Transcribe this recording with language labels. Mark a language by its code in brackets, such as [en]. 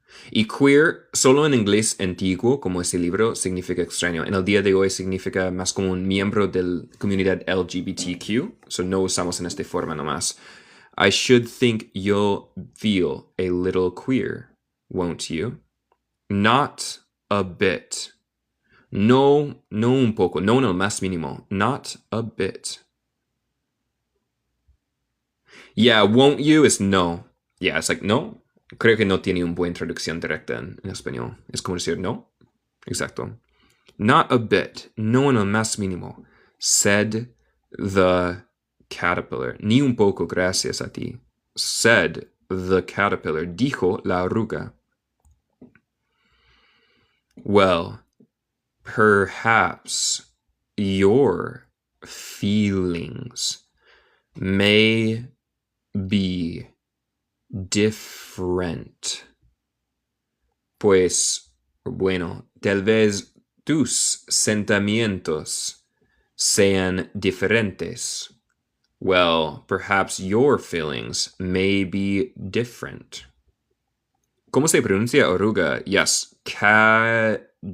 [es] Y queer, solo en inglés antiguo, como ese libro, significa extraño. En el día de hoy significa más como un miembro de la comunidad LGBTQ. So no usamos en esta forma nomás. [en] I should think you'll feel a little queer, won't you? Not a bit. [es] No, no un poco. No en el más mínimo. [en] Not a bit. Yeah, won't you is no. Yeah, it's like no. [es] Creo que no tiene una buena traducción directa en español. Es como decir no. Exacto. [en] Not a bit. [es] No en el más mínimo. [en] Said the caterpillar. [es] Ni un poco, gracias a ti. [en] Said the caterpillar. [es] Dijo la oruga. [en] Well, perhaps your feelings may be different. [es] Pues, bueno, tal vez tus sentimientos sean diferentes. [en] Well, perhaps your feelings may be different. [es] ¿Cómo se pronuncia oruga? [en] Yes, caterpillar.